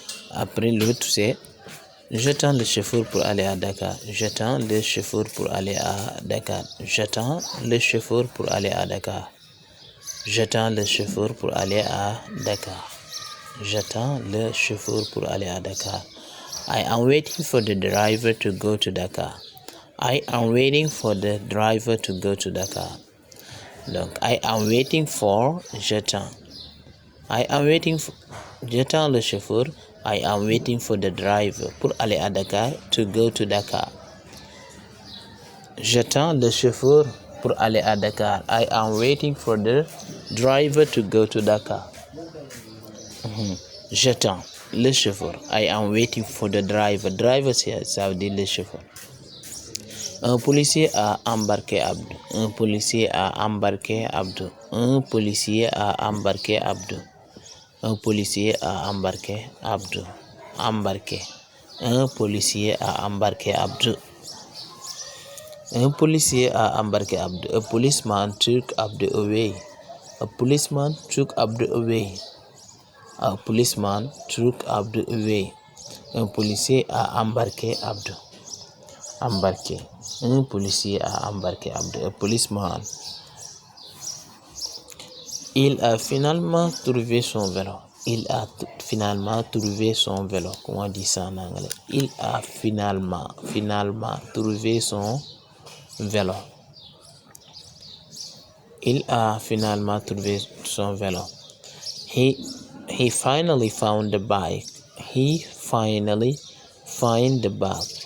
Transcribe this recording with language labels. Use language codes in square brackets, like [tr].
[fr] Après l'autre c'est j'attends le chauffeur pour aller à Dakar. J'attends le chauffeur pour aller à Dakar. J'attends le chauffeur pour aller à Dakar. J'attends le chauffeur pour aller à Dakar. J'attends le chauffeur pour aller à Dakar. [en] I am waiting for the driver to go to Dakar. I am waiting for the driver to go to Dakar. Donc, I am waiting for, [fr] j'attends. [en] I am waiting for, [fr] j'attends le chauffeur. [en] I am waiting for the driver [fr] pour aller à Dakar, [en] to go to Dakar. [fr] J'attends le chauffeur pour aller à Dakar. [en] I am waiting for the driver to go to Dakar. [fr] J'attends le chauffeur. [en] I am waiting for the driver. [fr] Driver, ça veut dire le chauffeur. Un policier a embarqué Abdou. Un policier a embarqué Abdou. Un policier a embarqué Abdou. Un policier a embarqué Abdou. Embarqué. Un policier a embarqué Abdou. Un policier a embarqué Abdou. [en] A policeman took Abdou away. A policeman took Abdou away. A policeman took Abdou away. [fr] Un policier a embarqué Abdou. Embarqué. Un policier a embarqué Abdou. [en] A policeman. [fr] Il a finalement trouvé son vélo. Il a finalement trouvé son vélo. Comment on dit ça en anglais? Il a finalement trouvé son vélo. Il a finalement trouvé son vélo. [en] He finally found the bike. He finally found the bike.